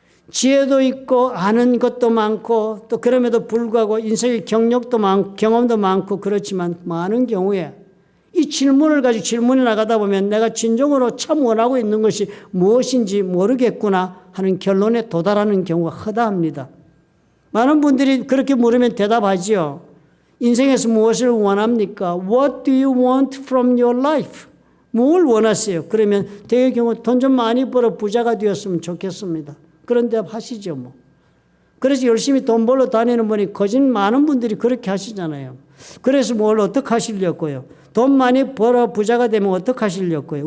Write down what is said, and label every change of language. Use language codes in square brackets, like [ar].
[ko] 지혜도 있고 아는 것도 많고 또 그럼에도 불구하고 인생의 경력도 많고 경험도 많고 그렇지만 많은 경우에 이 질문을 가지고 질문해 나가다 보면 내가 진정으로 참 원하고 있는 것이 무엇인지 모르겠구나 하는 결론에 도달하는 경우가 허다합니다. 많은 분들이 그렇게 물으면 대답하지요. 인생에서 무엇을 원합니까? [en] What do you want from your life? [ko] 뭘 원하세요? 그러면 대개 경우 돈 좀 많이 벌어 부자가 되었으면 좋겠습니다. 그런 대답 하시죠, 뭐. 그래서 열심히 돈 벌러 다니는 분이 거짓 많은 분들이 그렇게 하시잖아요. 그래서 뭘 어떻게 하시려고요? 돈 많이 벌어 부자가 되면 어떻게 하시려고요?